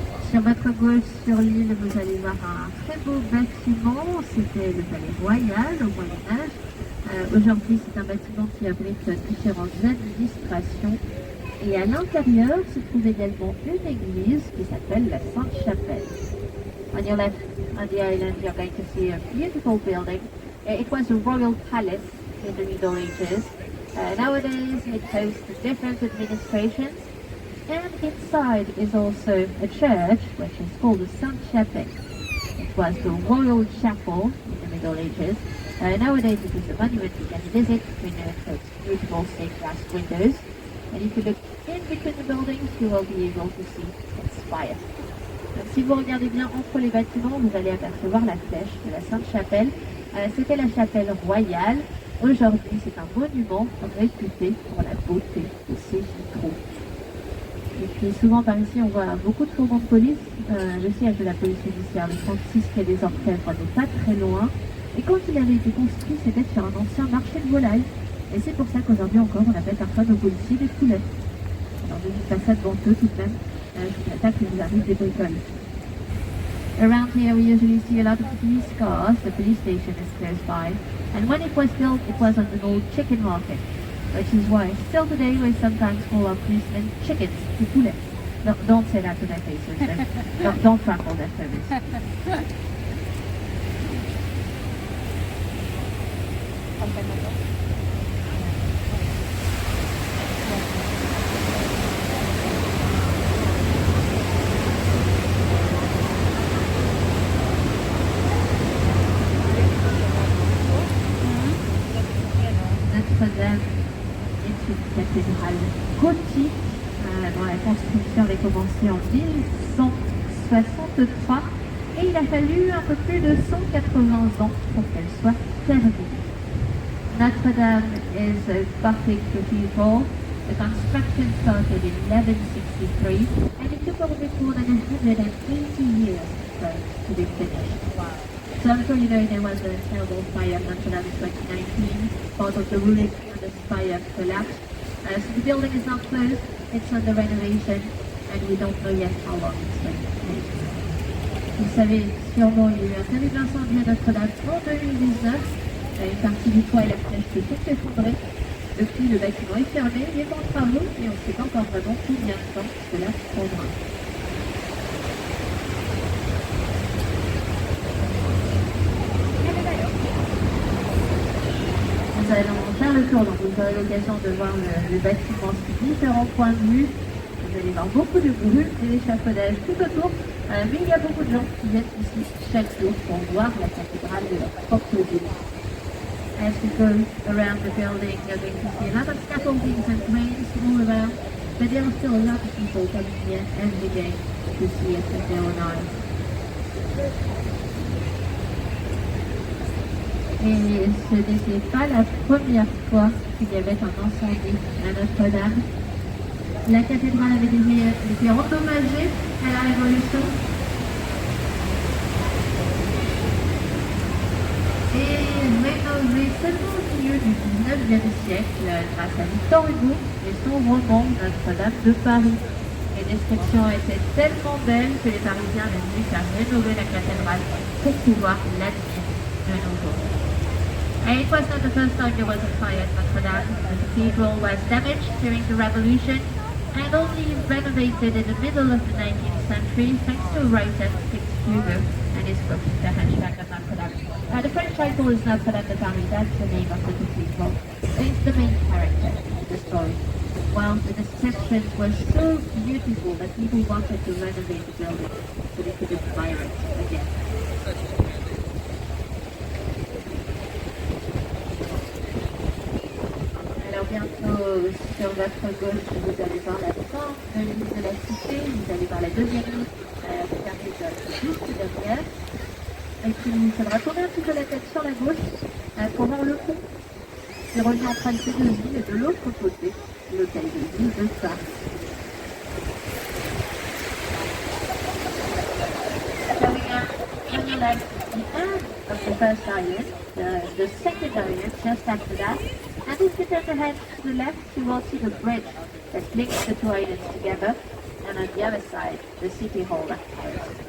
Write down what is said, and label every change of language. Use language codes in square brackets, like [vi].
[fr] Sur votre gauche, sur l'île, vous allez voir un très beau bâtiment, c'était le palais royal au Moyen-Âge. Aujourd'hui, c'est un bâtiment qui abrite différentes administrations. Et à l'intérieur se trouve également une église qui s'appelle la Sainte-Chapelle. [en] On your left, on the island, you're going to see a beautiful building. It was a royal palace in the Middle Ages. Nowadays, it hosts different administrations. And inside is also a church, which is called the Sainte-Chapelle. It was the royal chapel in the Middle Ages. Nowadays, it is a monument you can visit. We know it has beautiful stained glass windows. And if you look in between the buildings, you will be able to see its spire. [fr] Donc, si vous regardez bien entre les bâtiments, vous allez apercevoir la flèche de la Sainte-Chapelle. C'était la chapelle royale. Aujourd'hui, c'est un monument réputé pour la beauté de ses vitraux. Et puis souvent par ici, on voit beaucoup de fourgons de police. Le siège de la police judiciaire, le 36 quai des Orfèvres, n'est pas très loin. Et quand il avait été construit, c'était sur un ancien marché de volailles. Et c'est pour ça qu'aujourd'hui encore, on appelle parfois nos policiers des poulets. Alors ne dites pas ça devant eux tout de même. Je vous attaque qu'il vous arrive des bricoles. [en] Around here we usually see a lot of police cars. The police station is close by. And when it was built, it was on an old chicken market. Which is why still today we sometimes call our policemen chickens, the poulet. No, don't say that to their faces. Don't trample their feathers. [fr] Notre-Dame est une cathédrale gothique dont la construction avait commencé en 1163 et il a fallu un peu plus de 180 ans pour qu'elle soit terminée. [en] Notre-Dame is a Gothic cathedral. The construction started in 1163 and it took over more than 180 years to be finished. Wow. So I'm sure you know there was a terrible fire at Notre-Dame in 2019. Part of the ruling of the spire collapsed. So the building is now closed, it's under renovation, and we don't know yet how long it's going to take. [fr] Vous le savez sûrement, il y a eu un terrible incendie à Notre-Dame en 2019. Une partie du toit et la flèche se sont effondrées. Depuis, le bâtiment est fermé, il est en travaux et on ne sait pas encore vraiment combien de temps cela prendra. Nous allons faire le tour, donc vous aurez l'occasion de voir le bâtiment sous différents points de vue. Vous allez voir beaucoup de grues et d'échafaudages tout autour, mais il y a beaucoup de gens qui viennent ici chaque jour pour voir la cathédrale de leur propre ville. [en] As we go around the building, you're going to see a lot of scaffoldings and cranes all around, but there are still a lot of people coming here every day to see it with their own eyes. [fr] Et ce n'était pas la première fois qu'il y avait un incendie à Notre-Dame. La cathédrale avait été endommagée à la Révolution. Et rénovée seulement au milieu du 19e siècle grâce à Victor Hugo et son roman Notre-Dame de Paris. Les descriptions étaient tellement belles que les Parisiens avaient voulu faire rénover la cathédrale pour pouvoir l'admirer de nouveau. [en] And it was not the first time there was a fire at Notre-Dame. The cathedral was damaged during the Revolution and only renovated in the middle of the 19th century thanks to a writer, Victor Hugo, and his book, The Hunchback of Notre-Dame. The French title is Notre-Dame de Paris, that's the name of the cathedral. It's the main character in the story. Well, the descriptions were so beautiful that people wanted to renovate the building so they could admire it again. [fr] Alors bientôt, sur votre gauche, vous allez voir la fin de l'île de la Cité, vous allez voir la deuxième île qui juste derrière. Et puis il faudra tourner un petit peu la tête sur la gauche pour voir le pont qui relie entre ces deux îles et de l'autre côté, l'hôtel de ville de Paris. [en] So we are in the end of the first island, the second island just after that. And if you turn ahead to the left, you will see the bridge that links the two islands together, and on the other side, the city hall of Paris.